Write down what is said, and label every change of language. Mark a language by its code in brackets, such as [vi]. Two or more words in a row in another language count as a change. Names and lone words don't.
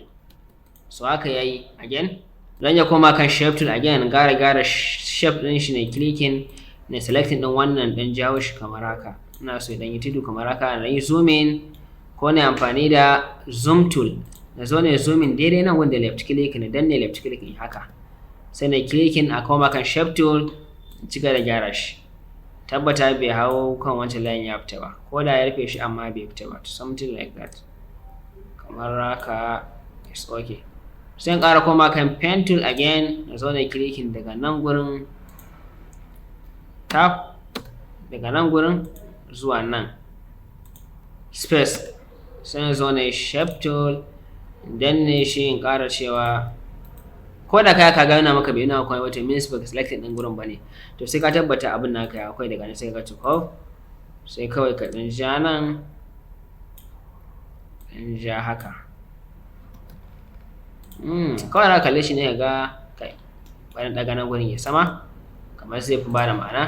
[ha] So haka yayi again. Zan ya koma kan [en] shape tool again, [ha] gara shape ɗin shi ne clicking na selecting ɗin wannan ɗan jawo shi kamar haka. ina so idan yi tudu kamar haka na yi [en] zoom in [ha] ko na amfani da [en] zoom tool [ha] na zo ne [en] zoom in [ha] daidai nan wanda [en] left click [ha] na danne [en] left click [ha] in haka sai na clicking a koma kan [en] shape tool [ha] ci gaba da gyara shi, tabbata bai hau kan wancan layin ya fita ba, ko da ya rufe shi amma bai fita ba, [en] something like that [ha] kamar haka. [en] Is okay. [ha] Sai in ƙara koma kan [en] pen tool again [ha] na zo na clicking daga nan gurin tap daga nan gurin zuwa nan space, sai na zo na [en] shape tool [ha] danne shi in ƙara cewa ko da kaya ka gana maka bai nuna akwai wata means baka selected din gurin bane, to sai ka tabbata abin naka akwai daga nan sai ka tuko sai kawai ka dan ja nan in ja haka kawai na kalle shi ne ga kai bayan daga nan gurin ya sama kamar zai fi bada ma'ana.